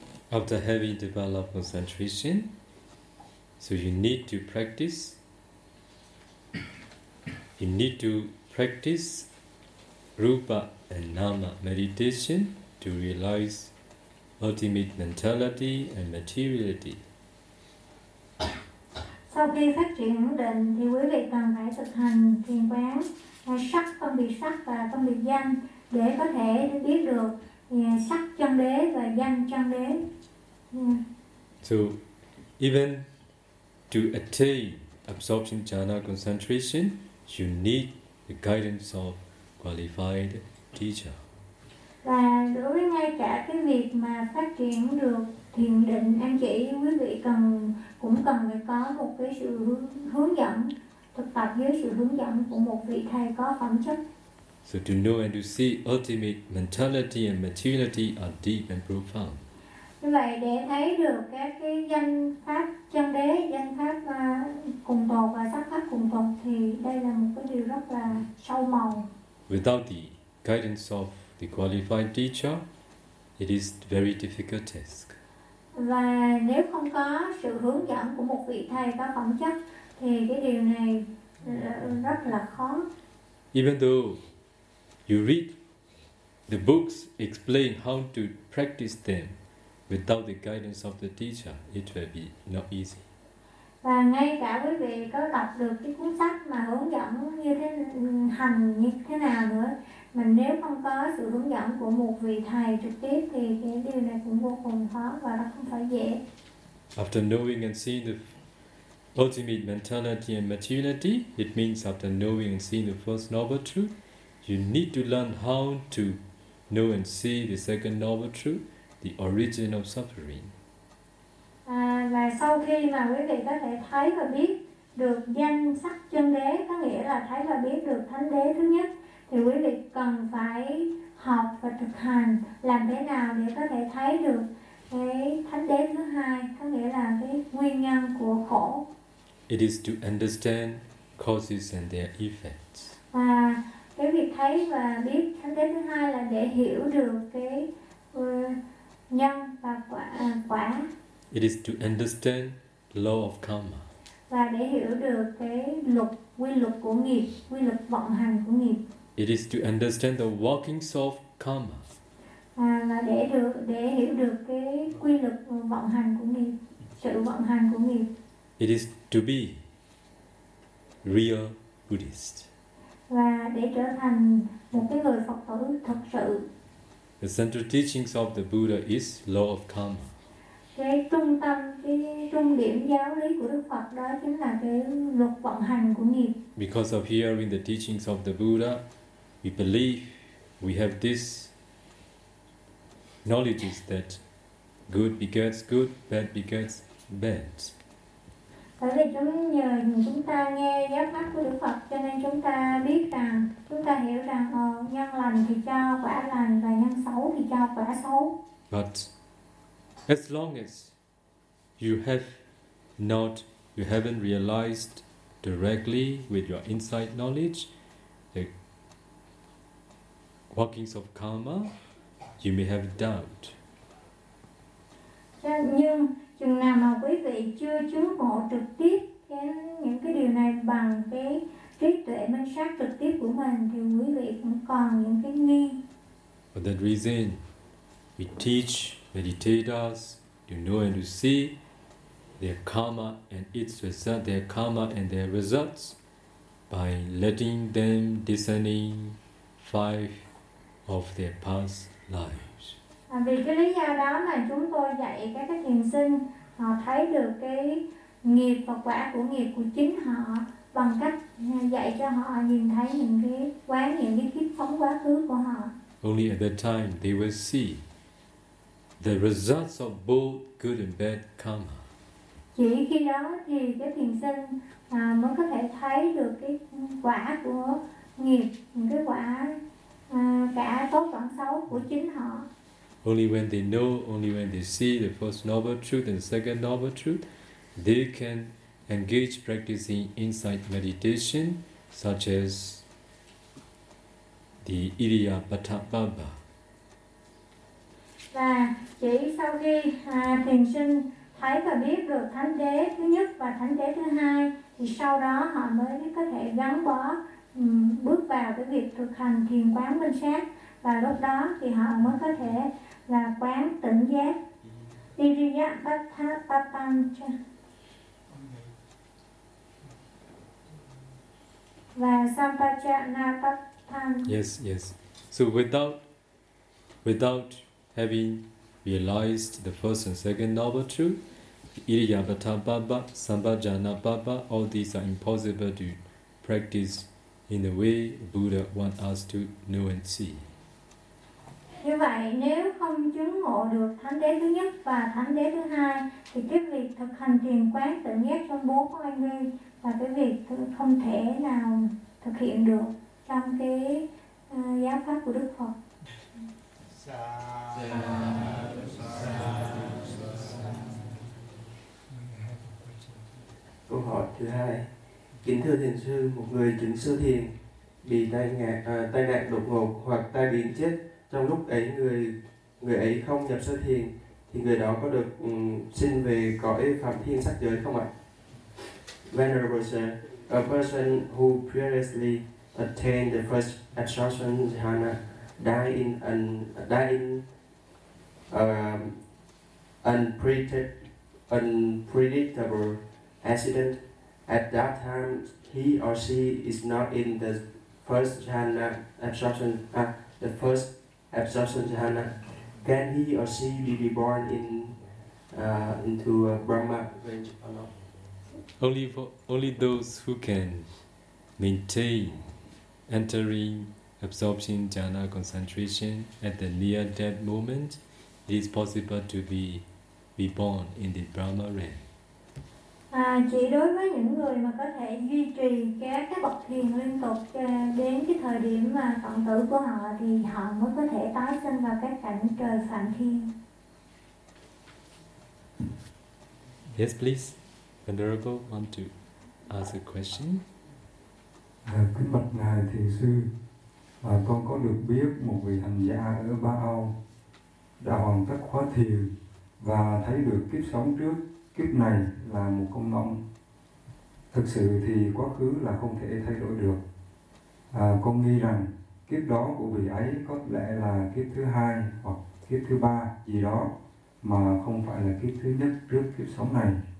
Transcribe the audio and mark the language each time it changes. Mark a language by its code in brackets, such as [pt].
[en] After having developed concentration, so you need to practice. You need to practice rupa and nama meditation to realize ultimate mentality and materiality. [vi] Sau khi phát triển ổn định thì quý vị cần phải thực hành thiền quán sắc, phân biệt sắc và phân biệt danh để có thể biết được sắc chân đế và danh chân đế. [en] So, even to attain absorption jhana concentration, you need the guidance of qualified teacher. [vi] Và đối với ngay cả cái việc mà phát triển được thiền định an chỉ, quý vị cũng cần phải có một cái sự hướng dẫn, thực tập dưới sự hướng dẫn của một vị thầy có phẩm chất. [en] So to know and to see ultimate mentality and materiality are deep and profound. [vi] Như vậy để thấy được các cái danh pháp chân đế, danh pháp cùng tột và sắc pháp cùng tột thì đây là một cái điều rất là sâu màu. [en] Without the guidance of the qualified teacher, it is very difficult task. [vi] Và nếu không có sự hướng dẫn của một vị thầy có phẩm chất thì cái điều này rất là khó. [en] Even though you read the books explain how to practice them, without the guidance of the teacher, it will be not easy. [vi] Và ngay cả quý vị có đọc được cái cuốn sách mà hướng dẫn như thế hành như thế nào nữa, mà nếu không có sự hướng dẫn của một vị thầy trực tiếp thì cái điều này cũng vô cùng khó và nó không phải dễ. [en] After knowing and seeing the Ultimate mentality and maturity, it means after knowing and seeing the first noble truth, you need to learn how to know and see the second noble truth, the origin of suffering. [vi] Và sau khi mà quý vị có thể thấy và biết được danh sắc chân đế, có nghĩa là thấy và biết được thánh đế thứ nhất, thì quý vị cần phải học và thực hành làm thế nào để có thể thấy được cái thánh đế thứ hai, có nghĩa là cái nguyên nhân của khổ. [en] It is to understand causes and their effects. [vi] Và cái việc thấy và biết thánh đế thứ hai là để hiểu được cái nhân và quả. [en] It is to understand law of karma. [vi] Và để hiểu được cái luật, quy luật của nghiệp, quy luật vận hành của nghiệp. [en] It is to understand the workings of karma. [vi] À, là để hiểu được cái quy luật vận hành của nghiệp, sự vận hành của nghiệp. [en] It is to be real Buddhist. [vi] Và để trở thành một cái người Phật tử thật sự. [en] The central teachings of the Buddha is law of karma. [vi] Cái trung tâm, cái trung điểm giáo lý của Đức Phật đó chính là cái luật vận hành của nghiệp. [en] Because of hearing the teachings of the Buddha, we believe we have this knowledge that good begets good, bad begets bad. [vi] Bởi vì chúng ta nghe giáo pháp của Đức Phật, cho nên chúng ta biết rằng, chúng ta hiểu rằng nhân lành thì cho quả lành và nhân xấu thì cho quả xấu. [en] But as long as you haven't realized directly with your inside knowledge the workings of karma, you may have doubt. [vi] Nhưng chừng nào mà quý vị chưa chứng ngộ trực tiếp những cái điều này bằng cái trí tuệ minh sát trực tiếp của mình, thì quý vị cũng còn những cái nghi. [en] For that reason, we teach meditators to know and to see their karma and its result, their karma and their results, by letting them discerning five of their past lives. [vi] À, vì cái lý do đó mà chúng tôi dạy các thiền sinh họ thấy được cái nghiệp và quả của nghiệp của chính họ bằng cách dạy cho họ nhìn thấy những cái quán, những cái kiếp sống quá khứ của họ. [en] Only at that time they will see the results of both good and bad karma. [vi] Chỉ khi đó thì cái thiền sinh mới có thể thấy được cái quả của nghiệp, cái quả cả tốt lẫn xấu của chính họ. [en] Only when they know, only when they see the first noble truth and the second noble truth, they can engage practicing insight meditation such as the Iriyapatthapabba. [vi] Và chỉ sau khi thiền sinh thấy và biết được thánh đế thứ nhất và thánh đế thứ hai, thì sau đó họ mới có thể gắn bó bước vào cái việc thực hành thiền quán minh sát, và lúc đó thì họ mới có thể là quán tỉnh giác. [pi] Iriyapatthapabba. [vi] Và Sampajanapatthana. [en] Yes. So without having realized the first and second noble truth, Iriyapatthapabba, Sampajanapabba, all these are impossible to practice in the way Buddha want us to know and see. [vi] Như vậy, nếu không chứng ngộ được thánh đế thứ nhất và thánh đế thứ hai, thì cái việc thực hành thiền quán tỉnh giác trong bốn oai nghi là cái việc không thể nào thực hiện được trong cái giáo pháp của Đức Phật. Câu hỏi thứ hai. Kính thưa thiền sư, một người chứng sơ thiền bị tai nạn đột ngột hoặc tai biến chết, trong lúc ấy người ấy không nhập sơ thiền, thì người đó có được sinh về cõi phạm thiên sắc giới không ạ? [en] Venerable sir, a person who previously attained the first absorption dhyana died in an unpredictable accident, at that time he or she is not in the first dhyana absorption, the first absorption jhana. Can he or she be reborn into a Brahma range or not? Only those who can maintain entering absorption jhana concentration at the near death moment, it is possible to be reborn in the Brahma realm. [vi] À, chỉ đối với những người mà có thể duy trì các bậc thiền liên tục đến cái thời điểm mà phận tử của họ thì họ mới có thể tái sinh vào các cảnh trời phạm thiên. [en] Yes, please. Venerable, want to ask a question? [vi] À, kính bạch ngài thiền sư, à, con có được biết một vị hành giả ở Ba Âu đã hoàn tất khóa thiền và thấy được kiếp sống trước kiếp này là một công nông. Thực sự thì quá khứ là không thể thay đổi được. À, con nghi rằng kiếp đó của vị ấy có lẽ là kiếp thứ hai hoặc kiếp thứ ba gì đó, mà không phải là kiếp thứ nhất trước kiếp sống này.